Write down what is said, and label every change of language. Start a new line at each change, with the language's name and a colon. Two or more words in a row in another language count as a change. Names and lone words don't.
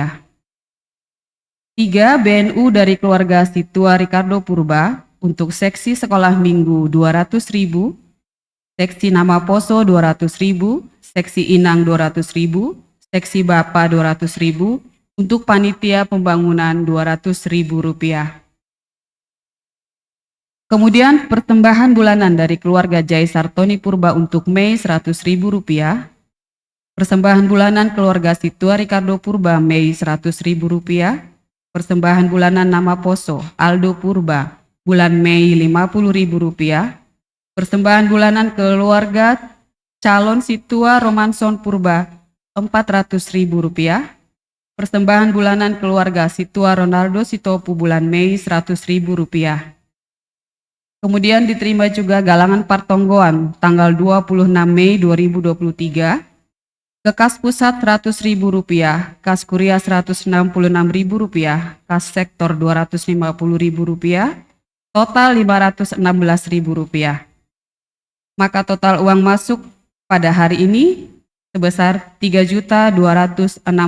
Indonesian: Tiga, BNU dari keluarga Situa Ricardo Purba untuk seksi sekolah minggu Rp200.000, seksi nama Poso Rp200.000, seksi Inang Rp200.000, seksi Bapak Rp200.000, untuk panitia pembangunan Rp200.000. Kemudian persembahan bulanan dari keluarga Jai Sartoni Purba untuk Mei Rp100.000, persembahan bulanan keluarga Situa Ricardo Purba Mei Rp100.000, persembahan bulanan nama Poso Aldo Purba bulan Mei Rp50.000, persembahan bulanan keluarga calon Situa Romanson Purba Rp400.000, persembahan bulanan keluarga Situa Ronaldo Sitopu bulan Mei Rp100.000. Kemudian diterima juga galangan Partonggoan tanggal 26 Mei 2023, ke kas pusat Rp100.000, kas kuria Rp166.000, kas sektor Rp250.000, total Rp516.000. Maka total uang masuk pada hari ini sebesar Rp3.266.000.